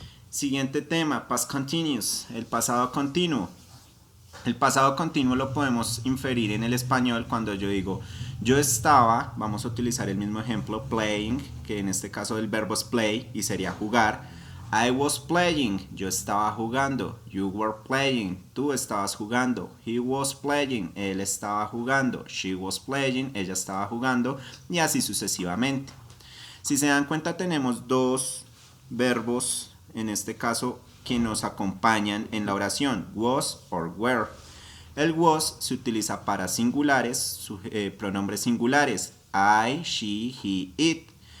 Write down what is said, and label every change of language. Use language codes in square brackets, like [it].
[es] Siguiente tema, [en] past continuous, [es] el pasado continuo. El pasado continuo lo podemos inferir en el español cuando yo digo yo estaba, vamos a utilizar el mismo ejemplo, playing, que en este caso el verbo es play y sería jugar. [en] I was playing, [es] yo estaba jugando. [en] You were playing, [es] tú estabas jugando. [en] He was playing, [es] él estaba jugando. [en] She was playing, [es] ella estaba jugando. Y así sucesivamente. Si se dan cuenta tenemos dos verbos en este caso que nos acompañan en la oración, [en] was or were. [es] El was se utiliza para singulares, pronombres singulares, [en] I, she, he, it.